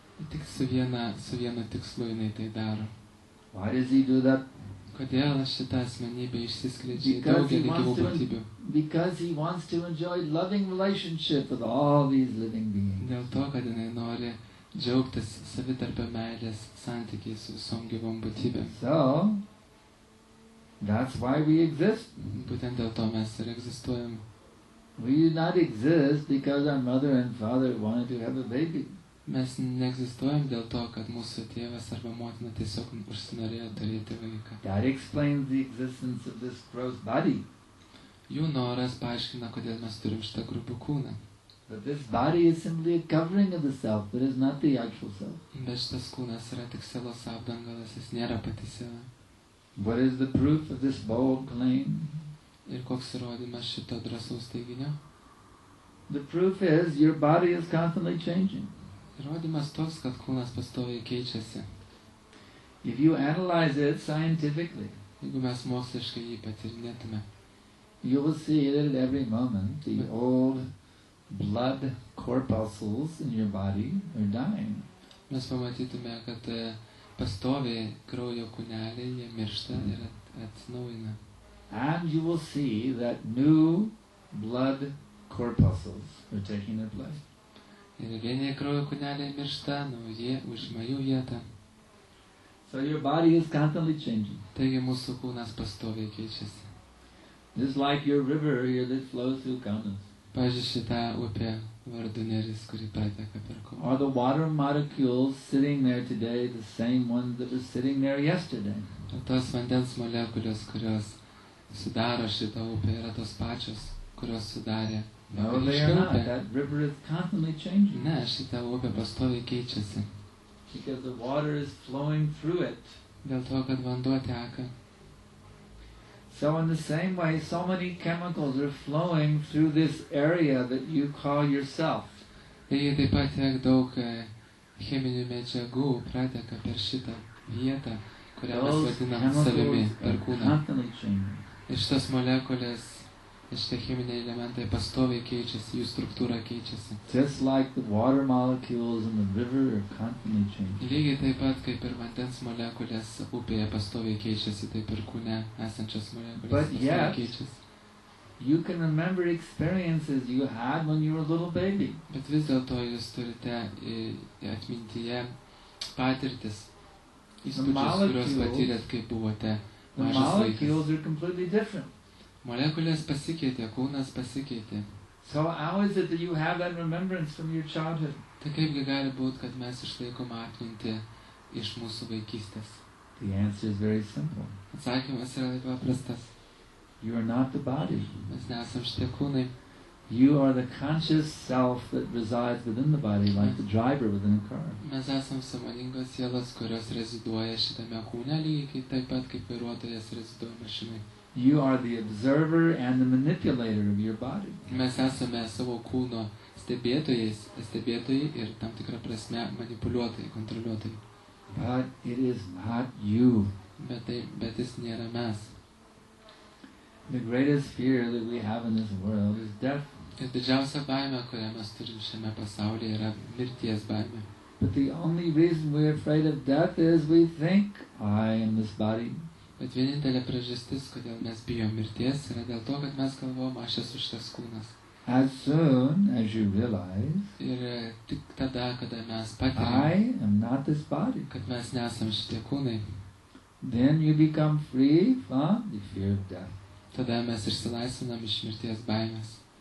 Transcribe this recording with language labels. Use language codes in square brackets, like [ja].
[lt] Tik su vienu tikslu jinai tai daro. [en] Why does he do that? [lt] Kodėl šita asmenybė išsiskleidžia į [en] Because he [lt] daugelį gyvų [en] wants to, [lt] būtybių? [en] because he wants to enjoy loving relationship with all these living beings. [lt] Dėl to, kad jinai nori džiaugtis savitarpio meilės santykiais su visom gyvom būtybėm. [en] So, that's why we exist. [lt] Būtent dėl to mes ir egzistuojam. [en] We did not exist because our mother and father wanted to have a baby. [lt] Mes neegzistuojam dėl to, kad mūsų tėvas arba motina tiesiog užsinorėjo turėti vaiką. [en] That explains the existence of this gross body. [lt] Jų noras paaiškina, kodėl mes turim šitą grubų kūną. [en] But this body is simply a covering of the self, but is not the actual self. [lt] Bet šitas kūnas yra tik sielos apdangalas, jis nėra pati siela. [en] What is the proof of this bold claim? [lt] Ir koks įrodymas šito drąsaus teiginio? [en] The proof is your body is constantly changing. [lt] Įrodymas toks, kad kūnas pastoviai keičiasi. [en] If you analyze it scientifically, [lt] Jeigu mes moksliškai jį patyrinėtume, [en] you will see that at every moment the old blood corpuscles in your body are dying. [lt] mes pamatytume, kad pastoviai kraujo kūneliai, jie miršta ir atsinaujina. [en] And you will see that new blood corpuscles are taking their place. [lt] Ir vieni kraujo kūneliai miršta, nauji užima jų vietą. [en] So your body is constantly changing. [lt] Taigi mūsų kūnas pastoviai keičiasi. [en] Just like your river here that flows through Kaunas. [lt] Pavyzdžiui, šitą upę vardu Neris, kuri prateka per Kauną. [en] Are the water molecules sitting there today the same ones that were sitting there yesterday? [lt] Ir tos vandens molekulės, kurios sudaro šitą upę, yra tos pačios, kurios sudarė [en] No, they are not. That river is constantly changing. [lt] Ne, šitą upę pastoviai keičiasi. [en] Because the water is flowing through it. [lt] Dėl to, kad vanduo teka. [en] So in the same way, so many chemicals are flowing through this area that you call yourself. [lt] Taigi taip pat tiek daug cheminių medžiagų prateka per šitą vietą, kurią mes [en] Those [lt] vadinam savimi [en] chemicals [lt] per [en] are [lt] kūną. [en] constantly changing. [lt] Ir šitas molekulės, šitie cheminiai elementai pastoviai keičiasi, jų struktūra keičiasi. [en] Just like the water molecules in the river are constantly changing. [lt] Lygiai taip pat kaip ir vandens molekulės upėje pastoviai keičiasi, taip ir kūne esančios molekulės [en] But [lt] pastoviai [en] yet- [lt] keičiasi. [en] You can remember experiences you had when you were a little baby. [lt] Bet vis dėlto jūs turite atmintyje patirtis, įspūdžius, kuriuos patyrėt, kai buvote [en] The [lt] mažas vaikas. [en] molecules are completely different. [lt] Molekulės pasikeitė, kūnas pasikeitė. [en] So how is it that you have that remembrance from your childhood? [lt] Tai kaipgi gali būti, kad mes išlaikom atmintį iš mūsų vaikystės? [en] The answer is very simple. [lt] Atsakymas yra labai paprastas. [en] You are not the body. [lt] Mes nesam šitie kūnai. [en] You are the conscious self that resides within the body, like the driver within a car. [lt] Mes esam sąmoningos sielos, kurios reziduoja šitame kūne, lygiai taip pat kaip vairuotojas reziduoja mašinai. [en] You are the observer and the manipulator of your body. [lt] Mes esame savo kūno stebėtojai ir tam tikrą prasme manipuliuotojai, kontroliuotojai. [en] But it is not you. [lt] Bet jis nėra mes. [en] The greatest fear that we have in this world is death. [lt] Ir didžiausia baimė, kurią mes turim šiame pasaulyje, yra mirties baimė. [en] But the only reason we're afraid of death is we think, I am this body. [lt] Bet vienintelė priežastis, kodėl mes bijom mirties, yra dėl to, kad mes galvom, aš esu šitas kūnas. [en] As soon as you realize, [lt] Ir tik tada, kada mes patiriam, [en] I am not this body, [lt] kad mes nesam šitie kūnai, [en] then you become free from the fear of death. [lt] tada mes išsilaisvinam iš mirties baimės.